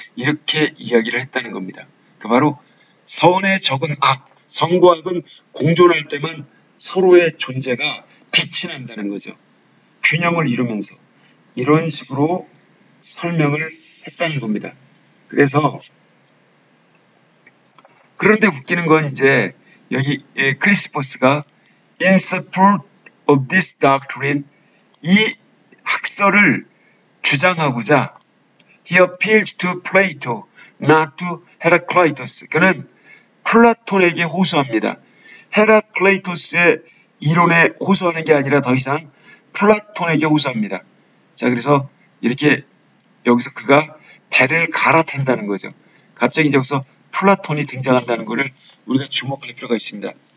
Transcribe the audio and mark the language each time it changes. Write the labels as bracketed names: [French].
[Korean] 이렇게 이야기를 했다는 겁니다. 그 바로 선의 적은 악, 선과 악은 공존할 때만 서로의 존재가 빛이 난다는 거죠. 균형을 이루면서 이런 식으로 설명을 했다는 겁니다. 그래서 그런데 웃기는 건 이제 여기 크리스포스가 [English] in support of this doctrine, [Korean] 이 학설을 주장하고자 [English] he appealed to Plato, not to Heraclitus. [Korean] 그는 플라톤에게 호소합니다. 헤라클레이토스의 이론에 호소하는 게 아니라 더 이상 플라톤에게 호소합니다. 자, 그래서 이렇게 여기서 그가 배를 갈아탄다는 거죠. 갑자기 이제 여기서 플라톤이 등장한다는 것을 우리가 주목할 필요가 있습니다.